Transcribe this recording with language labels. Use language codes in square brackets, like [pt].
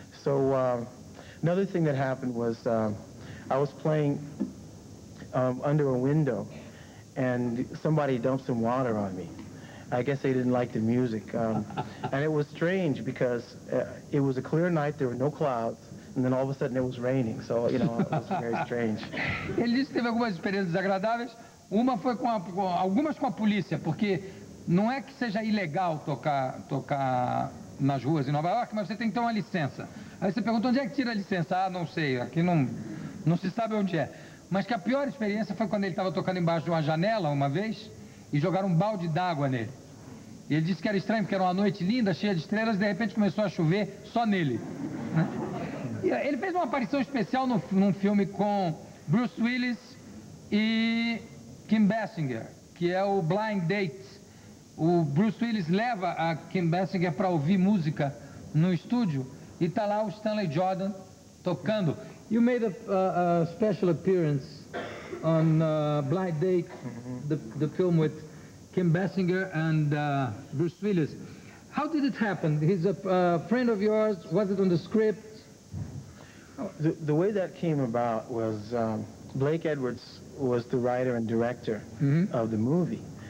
[en] So another thing that happened was I was playing under a window, and somebody dumped some water on me. I guess they didn't like the music. And it was strange because it was a clear night, there were no clouds, and then all of a sudden it was raining. So, you know, it was very strange. [pt] Ele disse que teve algumas experiências desagradáveis. Uma foi algumas com a polícia, porque não é que seja ilegal tocar nas ruas em Nova York, mas você tem que ter uma licença. Aí você pergunta, onde é que tira a licença? Ah, não sei, aqui não se sabe onde é. Mas que a pior experiência foi quando ele estava tocando embaixo de uma janela uma vez e jogaram um balde d'água nele. E ele disse que era estranho, porque era uma noite linda, cheia de estrelas, e de repente começou a chover só nele. E ele fez uma aparição especial num filme com Bruce Willis e Kim Basinger, que é o Blind Date. O Bruce Willis leva a Kim Basinger para ouvir música no estúdio e está lá o Stanley Jordan tocando. [en] You made a special appearance on Blind Date, the film with Kim Basinger and Bruce Willis. How did it happen? He's a friend of yours. Was it on the script? The way that came about was Blake Edwards was the writer and director of the movie.